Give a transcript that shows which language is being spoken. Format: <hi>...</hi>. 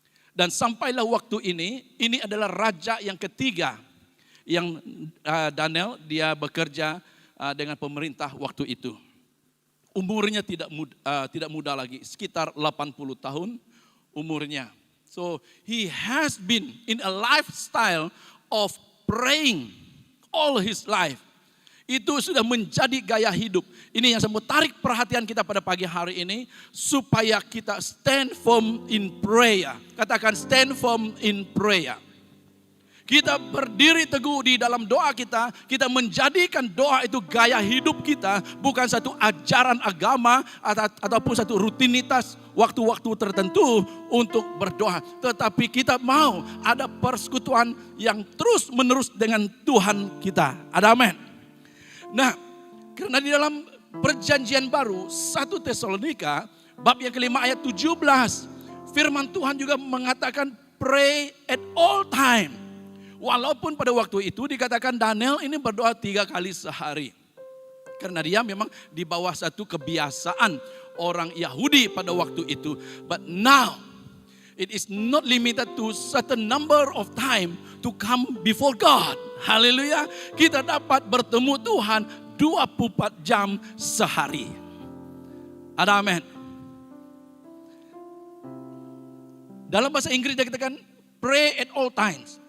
<id>Dan sampailah waktu ini adalah raja yang ketiga yang Daniel dia bekerja dengan pemerintah waktu itu. Umurnya tidak muda lagi, sekitar 80 tahun umurnya.</id> <en>So he has been in a lifestyle of praying all his life.</en> <id>Itu sudah menjadi gaya hidup. Ini yang saya mau tarik perhatian kita pada pagi hari ini, supaya kita</id> <en>stand firm in prayer.</en> <id>Katakan</id> <en>stand firm in prayer.</en> <id>Kita berdiri teguh di dalam doa kita menjadikan doa itu gaya hidup kita, bukan satu ajaran agama ataupun satu rutinitas waktu-waktu tertentu untuk berdoa. Tetapi kita mau ada persekutuan yang terus menerus dengan Tuhan kita. Ada amin. Nah, karena di dalam perjanjian baru 1 Tesalonika bab yang kelima ayat 17, firman Tuhan juga mengatakan</id> <en>pray at all time.</en> <id>Walaupun pada waktu itu dikatakan Daniel ini berdoa 3 kali sehari. Karena dia memang di bawah satu kebiasaan orang Yahudi pada waktu itu.</id> <en>But now it is not limited to certain number of time to come before God.</en> <id>Haleluya. Kita dapat bertemu Tuhan 24 jam sehari. Ada amin. Dalam bahasa Inggris dia katakan</id> <en>pray at all times.</en>